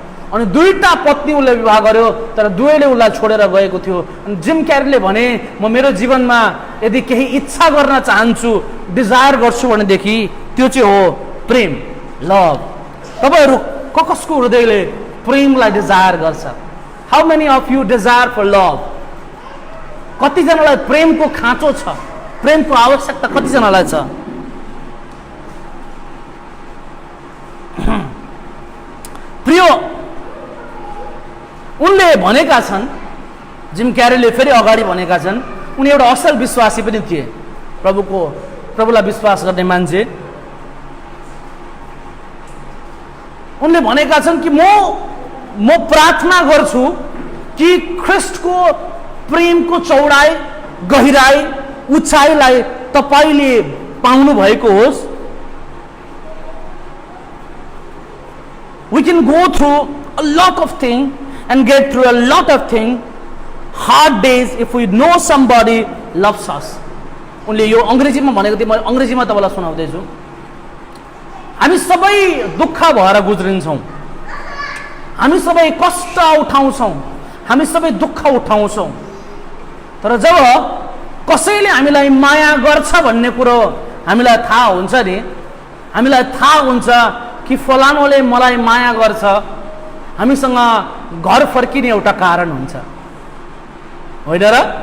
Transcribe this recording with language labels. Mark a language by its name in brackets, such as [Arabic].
[Nepali] अनि दुईटा पत्नी उसले विवाह गर्यो तर दुवैले उसलाई छोडेर गएको थियो। अनि जिम क्यारीले भने, म मेरो जीवनमा यदि केही इच्छा गर्न चाहन्छु, डिजायर गर्छु भनेदेखि त्यो चाहिँ हो प्रेम, लभ। तपाईहरू कसको हृदयले प्रेमलाई डिजायर गर्छ? [English] How many of you desire for love? [Nepali] कतिजनालाई प्रेमको खाँचो छ, प्रेमको आवश्यकता कतिजनालाई छ? प्रिय, उनले भनेका छन्, जिम क्यारीले फेरि अगाडि भनेका छन्, उनी एउटा असल विश्वासी पनि थिए, प्रभुलाई विश्वास गर्ने मान्छे। उनले भनेका छन् कि म प्रार्थना गर्छु कि ख्रीष्टको प्रेमको चौडाई, गहिराई, उचाइलाई तपाईले पाउनु भएको होस्। [English] We can go through a lot of things and get through a lot of things, hard days, if we know somebody loves us. [Nepali] उनले यो अङ्ग्रेजीमा भनेको थिए, म अङ्ग्रेजीमा तपाईँलाई सुनाउँदैछु। हामी सबै दुःख भएर गुज्रिन्छौँ, हामी सबै कष्ट उठाउँछौँ, हामी सबै दुःख उठाउँछौँ, तर जब कसैले हामीलाई माया गर्छ भन्ने कुरो हामीलाई थाहा हुन्छ नि, हामीलाई थाहा हुन्छ कि फलानुले मलाई माया गर्छ, हामीसँग घर फर्किने एउटा कारण हुन्छ, होइन र?